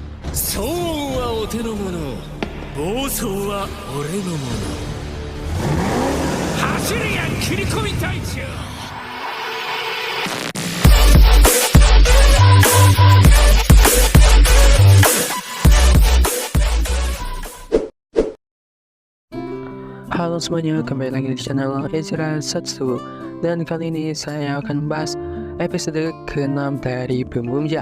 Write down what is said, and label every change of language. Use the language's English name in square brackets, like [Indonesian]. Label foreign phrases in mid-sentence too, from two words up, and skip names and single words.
[Japanese] そうはお手の物、暴走は俺のもの。走れや切り込み隊長。 [Indonesian] Halo semuanya, kembali lagi di channel Ezra Satsu. Dan kali ini saya akan membahas episode ke-6 dari Pemuja.